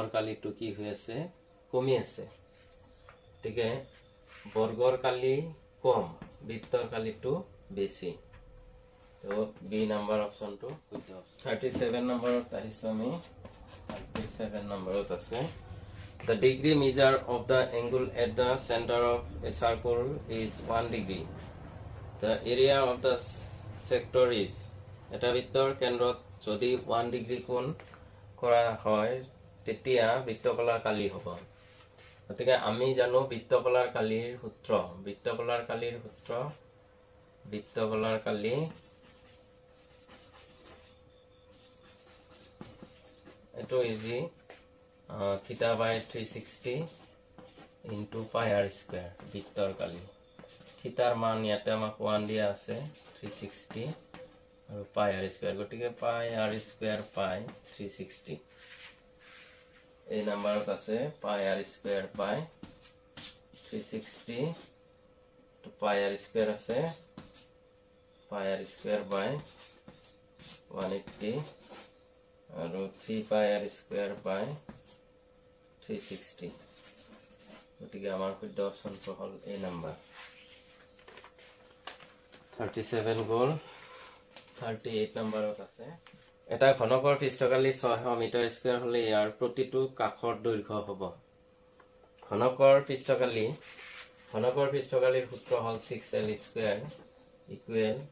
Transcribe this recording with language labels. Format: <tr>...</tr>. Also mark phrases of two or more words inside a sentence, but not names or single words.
<as>কালিটো কি হৈ আছে কমি আছে গতিকে বৰ্গৰ কালি কম বৃত্তৰ কালিটো বেছি তো বি নাম্বাৰ অপশনটো 37 নম্বৰত আহিছো আমি 37 নম্বৰত আছে</as> <en>The degree measure of the angle at the center of a circle is 1 degree. The area of the sector is</en> <as>এটা বৃত্তৰ কেন্দ্ৰত যদি 1 ডিগ্ৰী কোণ কৰা হয় তেতিয়া বৃত্তকলাৰ কালি হ'ব গতিকে আমি জানো বৃত্তকলাৰ কালিৰ সূত্ৰ বৃত্তকলাৰ কালি এটো ইজি</as> <en>theta by 360 into pi r square</en> <as>বৃত্তৰ কালি থিটাৰ মান ইয়াতে আমাক 1 দিয়া আছে 360 আৰু</as> <en>pi r square</en> <as>গতিকে</as> <en>pi r square pi 360</en> <as>এই নাম্বাৰত আছে</as> <en>pi r square pi 360 to pi r square আছে pi r square by 180 আৰু 3 pi r square by</en> <as>360 গতিকে আমাৰ শুদ্ধ অপশনটো হল এ নাম্বাৰ 37 গল 38 নম্বৰত আছে এটা ঘনকৰ পৃষ্ঠকালি 600</as> <en>metre square</en> <as>হলে ইয়াৰ প্ৰতিটো কাষৰ দৈৰ্ঘ্য হ'ব ঘনকৰ পৃষ্ঠকালিৰ সূত্ৰ হল</as> <en>6l square equal</en>